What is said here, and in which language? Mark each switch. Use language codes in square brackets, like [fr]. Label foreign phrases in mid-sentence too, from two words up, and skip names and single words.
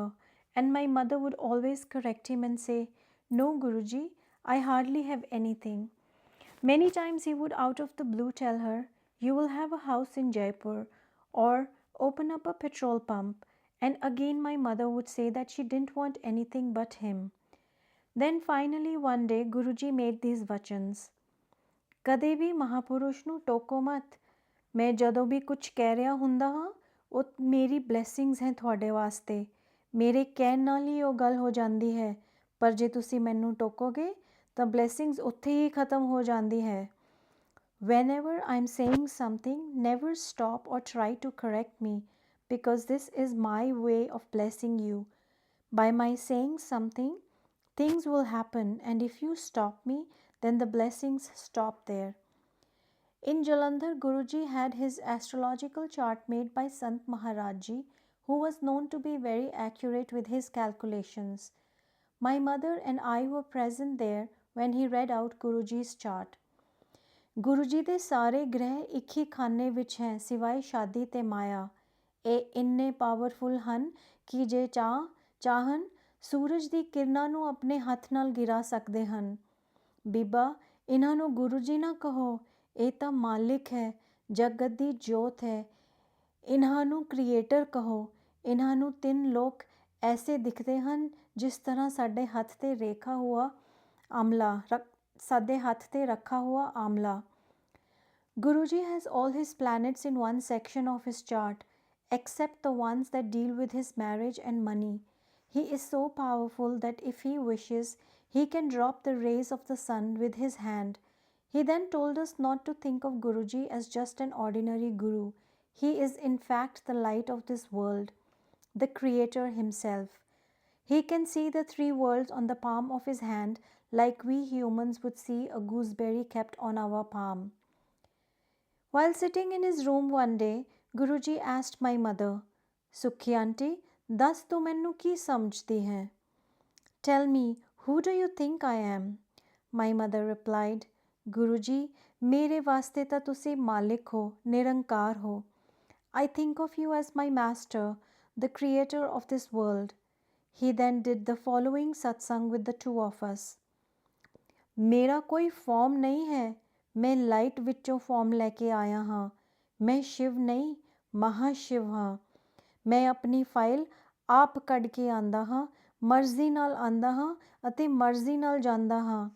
[en] And my mother would always correct him and say, No, Guruji, I hardly have anything. Many times he would out of the blue tell her, You will have a house in Jaipur, or open up a petrol pump. And again my mother would say that she didn't want anything but him. Then finally one day Guruji made these vachans. [pa] ਕਦੇ ਵੀ ਮਹਾਪੁਰਸ਼ ਨੂੰ ਟੋਕੋ ਮਤ। ਮੈਂ ਜਦੋਂ ਵੀ ਕੁਝ ਕਹਿ ਰਿਹਾ ਹੁੰਦਾ ਹਾਂ ਉਹ ਮੇਰੀ ਬਲੈਸਿੰਗਸ ਹੈ ਤੁਹਾਡੇ ਵਾਸਤੇ। ਮੇਰੇ ਕਹਿਣ ਨਾਲ ਹੀ ਉਹ ਗੱਲ ਹੋ ਜਾਂਦੀ ਹੈ, ਪਰ ਜੇ ਤੁਸੀਂ ਮੈਨੂੰ ਟੋਕੋਗੇ ਤਾਂ ਬਲੈਸਿੰਗਸ ਉੱਥੇ ਹੀ ਖਤਮ ਹੋ ਜਾਂਦੀ ਹੈ। [en] Whenever I'm saying something, never stop or try to correct me, because this is my way of blessing you. By my saying something, things will happen, and if you stop me, then the blessings stop there. In Jalandhar, Guruji had his astrological chart made by Sant Maharaj Ji, who was known to be very accurate with his calculations. My mother and I were present there when he read out Guruji's chart. [pa] Guruji ਦੇ ਸਾਰੇ ਗ੍ਰਹਿ ਇੱਕ ਹੀ ਖਾਨੇ ਵਿੱਚ ਹੈ ਸਿਵਾਏ ਸ਼ਾਦੀ ਤੇ ਮਾਇਆ। ਇਹ ਇੰਨੇ ਪਾਵਰਫੁਲ ਹਨ ਕਿ ਜੇ ਚਾਹਨ ਸੂਰਜ ਦੀ ਕਿਰਨਾਂ ਨੂੰ ਆਪਣੇ ਹੱਥ ਨਾਲ ਗਿਰਾ ਸਕਦੇ ਹਨ। ਬੀਬਾ, ਇਹਨਾਂ ਨੂੰ ਗੁਰੂ ਜੀ ਨਾ ਕਹੋ, ਇਹ ਤਾਂ ਮਾਲਿਕ ਹੈ, ਜਗਤ ਦੀ ਜੋਤ ਹੈ। ਇਹਨਾਂ ਨੂੰ ਕ੍ਰੀਏਟਰ ਕਹੋ। ਇਹਨਾਂ ਨੂੰ 3 ਲੋਕ ਐਸੇ ਦਿਖਦੇ ਹਨ ਜਿਸ ਤਰ੍ਹਾਂ ਸਾਡੇ ਹੱਥ 'ਤੇ ਰੱਖਾ ਹੋਇਆ ਆਮਲਾ। [en] Guruji has all his planets in one section of his chart, except the ones that deal with his marriage and money. He is so powerful that if he wishes, he can drop the rays of the sun with his hand. He then told us not to think of Guruji as just an ordinary guru. He is in fact the light of this world, the creator himself. He can see the 3 worlds on the palm of his hand like we humans would see a gooseberry kept on our palm. While sitting in his room one day, Guruji asked my mother, [pa] Sukhi auntie, ਦੱਸ ਤੂੰ ਮੈਨੂੰ ਕੀ ਸਮਝਦੀ ਹੈ? [en] Tell me, who do you think I am? My mother replied, [pa] Guruji, ਮੇਰੇ ਵਾਸਤੇ ਤਾਂ ਤੁਸੀਂ ਮਾਲਿਕ ਹੋ, ਨਿਰੰਕਾਰ ਹੋ. [en] I think of you as my master, the creator of this world. He then did the following satsang with the two of us. [pa] ਮੇਰਾ ਕੋਈ ਫਾਰਮ ਨਹੀਂ ਹੈ, ਮੈਂ ਲਾਈਟ ਵਿੱਚੋਂ ਫਾਰਮ ਲੈ ਕੇ ਆਇਆ ਹਾਂ. ਮੈਂ ਸ਼ਿਵ ਨਹੀਂ, ਮਹਾਸ਼ਿਵ ਹਾਂ. ਮੈਂ ਆਪਣੀ ਫਾਈਲ ਆਪ ਕੱਢ ਕੇ ਆਂਦਾ ਹਾਂ, ਮਰਜ਼ੀ ਨਾਲ ਆਂਦਾ ਹਾਂ ਅਤੇ ਮਰਜ਼ੀ ਨਾਲ ਜਾਂਦਾ ਹਾਂ.